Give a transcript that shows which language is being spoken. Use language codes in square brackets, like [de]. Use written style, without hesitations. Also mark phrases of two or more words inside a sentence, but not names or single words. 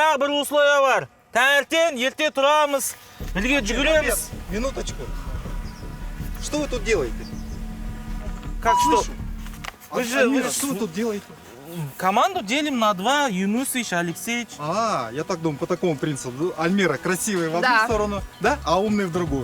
[kk] дағы бір условия бар. Таңертең ерте тұрамыз, бірге жүгіреміз. [ru] Минуточку. Что вы тут делаете? Как что? Что вы тут делаете? Команду делим на два, Юнусович, Алексеевич. Я так думаю, по такому принципу. Альмира красивый в одну Да. сторону, да? А умный в другую.